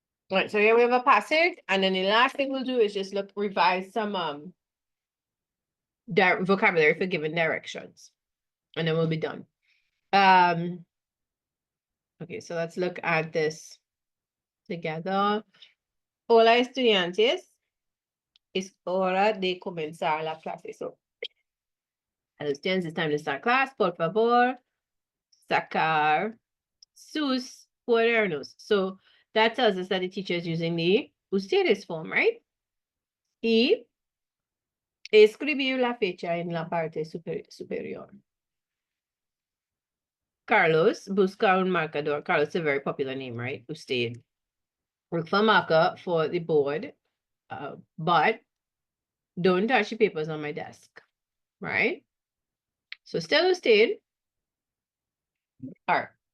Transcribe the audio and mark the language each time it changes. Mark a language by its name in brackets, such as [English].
[English] All right, so here we have a passage, and then the last thing we'll do is just revise some vocabulary for given directions, and then we'll be done. Okay, so let's look at this together. [Spanish] Hola, estudiantes. Es hora de comenzar la clase. [English] So, hello, students, it's time to start class. [Spanish] Por favor, sacar sus cuadernos. [English] So, that tells us that the teacher is using the ustedes form, right? [Spanish] Y escribir la fecha en la parte superior. Carlos busca un marcador. [English] Carlos is a very popular name, right? Usted. Look for marker for the board, but don't touch the papers on my desk, right? So still usted. All right.